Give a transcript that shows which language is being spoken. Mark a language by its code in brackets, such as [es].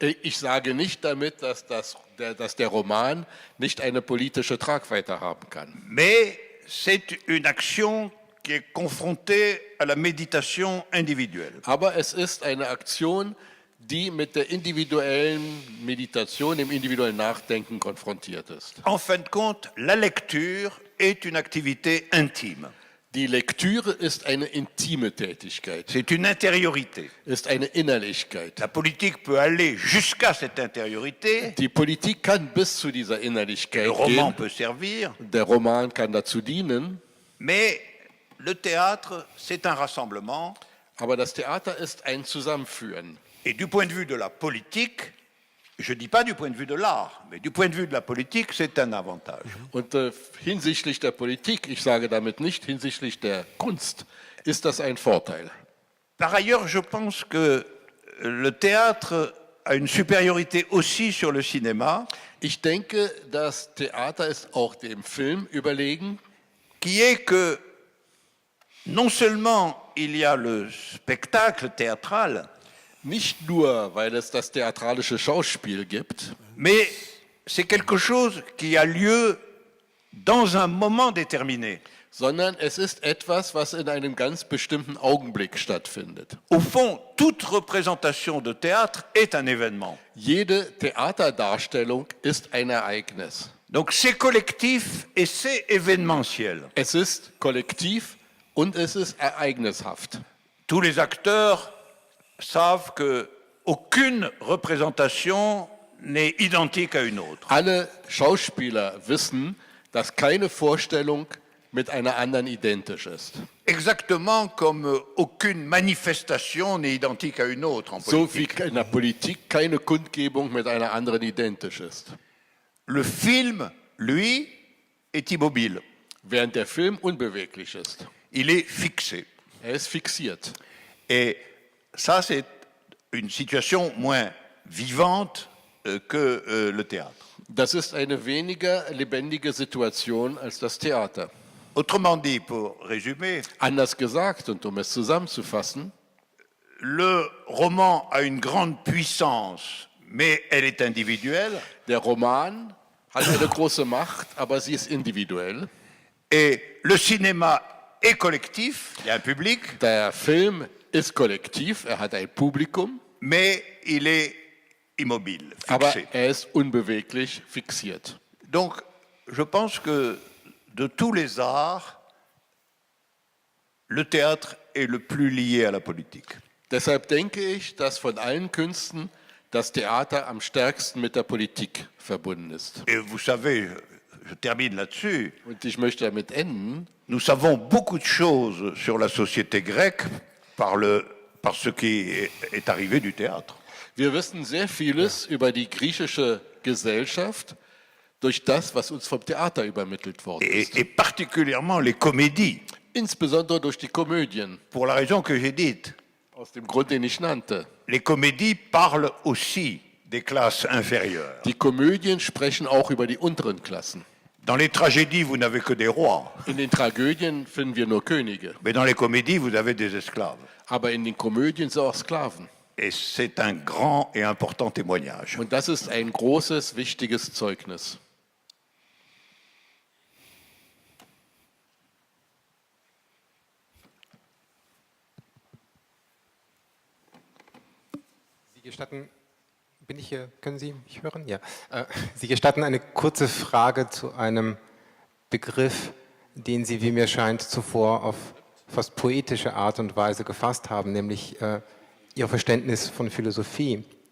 [de] Ich sage nicht damit, dass der Roman nicht eine politische Tragweite haben kann. [fr] Mais c'est une action qui est confrontée à la méditation individuelle. [de] Aber es ist eine Aktion, die mit der individuellen Meditation, dem individuellen Nachdenken konfrontiert ist. [fr] En fin de compte, la lecture est une activité intime. [de] Die Lektüre ist eine intime Tätigkeit, [fr] C'est une intériorité. [de] ist eine Innerlichkeit. [fr] La politique peut aller jusqu'à cette intériorité. [de] Die Politik kann bis zu dieser [fr] Le [de] Innerlichkeit [fr] roman [de] gehen. [fr] peut servir. [de] Der Roman kann dazu dienen, [fr] Mais le théâtre, c'est un rassemblement. [de] aber das Theater ist ein Zusammenführen. [fr] Et du point de vue de la politique, je ne dis pas du point de vue de l'art, mais du point de vue de la politique, c'est un avantage. [de] Und hinsichtlich der Politik, ich sage damit nicht hinsichtlich der Kunst, ist das ein Vorteil. [fr] Par ailleurs, je pense que le théâtre a une supériorité aussi sur le cinéma, [de] Ich denke, das Theater ist auch dem Film überlegen, [fr] qui est que non seulement il y a le spectacle théâtral, [de] nicht nur, weil es das theatralische Schauspiel gibt, [fr] mais c'est quelque chose qui a lieu dans un moment déterminé. [de] sondern es ist etwas, was in einem ganz bestimmten Augenblick stattfindet. [fr] Au fond, toute représentation de théâtre est un événement. [de] Jede Theaterdarstellung ist ein Ereignis. [fr] Donc c'est collectif et c'est événementiel. [de] Es ist kollektiv und es ist ereignishaft. [fr] Tous les acteurs savent que aucune représentation n'est identique à une autre. [de] Alle Schauspieler wissen, dass keine Vorstellung mit einer anderen identisch ist. [fr] Exactement comme aucune manifestation n'est identique à une autre en [de] So [fr] politique. [de] wie in der Politik keine Kundgebung mit einer anderen identisch ist. [fr] Le film, lui, est immobile. [de] Während der Film unbeweglich ist. [fr] Il est fixé. [de] Er ist fixiert. [fr] Et ça, c'est une situation moins vivante que le théâtre. [de] Das ist eine weniger lebendige Situation als das Theater. [fr] Autrement dit, pour résumer, [de] Anders gesagt, und um es zusammenzufassen, [fr] le roman a une grande puissance, mais elle est individuelle. [de] der Roman hat eine große Macht, aber sie ist individuell. [fr] Et le cinéma est collectif, il y a un public, [de] Der Film ist kollektiv, er hat ein Publikum, [fr] mais il est immobile, [de] aber [fr] fixé. [de] er ist unbeweglich fixiert. [fr] Donc, je pense que de tous les arts, le théâtre est le plus lié à la politique. [de] Deshalb denke ich, dass von allen Künsten das Theater am stärksten mit der Politik verbunden ist. [fr] Et vous savez, je termine là-dessus, [de] Und ich möchte damit enden. [fr] nous savons beaucoup de choses sur la société grecque par ce qui est arrivé du théâtre. [de] Wir wissen sehr vieles über die griechische Gesellschaft durch das, was uns vom Theater übermittelt worden ist. [fr] Et particulièrement les comédies, [de] Insbesondere durch die Komödien, [fr] pour la raison que j'ai dite. [de] aus dem Grund, den ich nannte. [fr] Les comédies parlent aussi des classes inférieures. [de] Die Komödien sprechen auch über die unteren Klassen. [fr] Dans les tragédies, vous n'avez que des rois, [de] In den Tragödien finden wir nur Könige, [fr] mais dans les comédies, vous avez des esclaves. [de] aber in den Komödien sind auch Sklaven. [fr] Et c'est un grand et important témoignage. [de] Und das ist ein großes, wichtiges Zeugnis. Sie gestatten, bin ich hier, können Sie mich hören? Ja. Sie gestatten eine kurze Frage zu einem Begriff, den Sie, wie mir scheint, zuvor auf fast poetische Art und Weise gefasst haben, nämlich Ihr Verständnis von Philosophie.